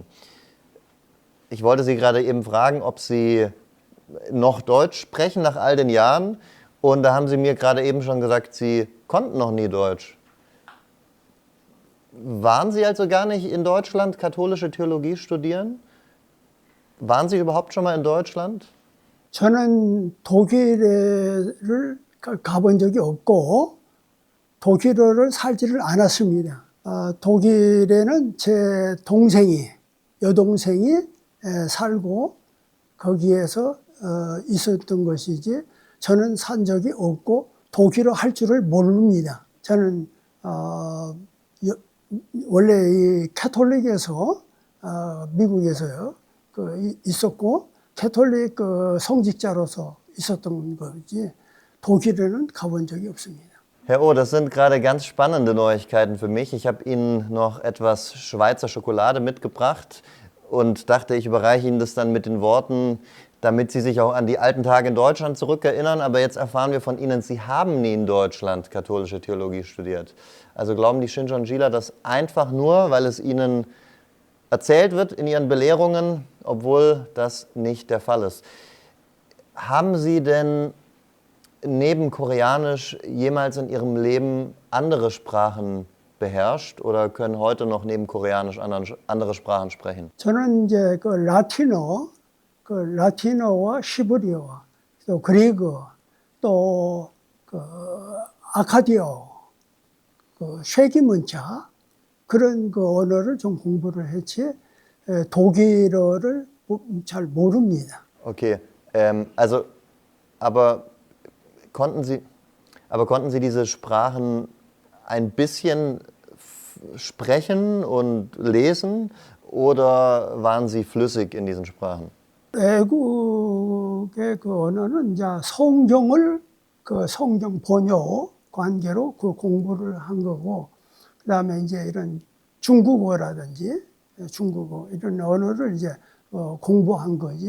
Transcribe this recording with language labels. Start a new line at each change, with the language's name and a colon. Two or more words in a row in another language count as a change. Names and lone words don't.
German: Ich wollte Sie gerade eben fragen, ob Sie noch Deutsch sprechen nach all den Jahren Und da haben Sie mir gerade eben schon gesagt, Sie konnten noch nie Deutsch. Waren Sie also gar nicht in Deutschland katholische Theologie studieren? Waren Sie überhaupt schon mal in Deutschland?
Korean: 저는 독일을 가본 적이 없고 독일어를 살지를 않았습니다. 독일에는 제 동생이, 여동생이 살고 거기에서 있었던 것이지 저는 산 적이 없고 독일어 할 줄을 모릅니다. 저는 원래 이 캐톨릭에서 미국에서요 있었고 캐톨릭 성직자로서 있었던 거지 독일에는 가본 적이 없습니다.
German: Herr O, das sind gerade ganz spannende Neuigkeiten für mich. Ich habe Ihnen noch etwas Schweizer Schokolade mitgebracht und dachte, ich überreiche Ihnen das dann mit den Worten, damit Sie sich auch an die alten Tage in Deutschland zurückerinnern. Aber jetzt erfahren wir von Ihnen, Sie haben nie in Deutschland katholische Theologie studiert. Also glauben die Shincheon Jila das einfach nur, weil es Ihnen erzählt wird in Ihren Belehrungen, obwohl das nicht der Fall ist. Haben Sie denn neben Koreanisch jemals in Ihrem Leben andere Sprachen beherrscht oder können heute noch neben Koreanisch andere Sprachen sprechen?
Korean: 저는 이제 라틴어와 시브리어, 또 그리그, 또 아카디어, 쉐기문자 그런 언어를 좀 공부를 했지 독일어를 잘 모릅니다.
German: Okay, also aber konnten Sie diese Sprachen ein bisschen sprechen und lesen oder waren Sie flüssig in diesen Sprachen?
Korean: 외국의 언어는 이제 성경 번역 관계로 공부를 한 거고, 그다음에 이제 이런 중국어라든지 중국어 이런 언어를 이제 공부한 거지.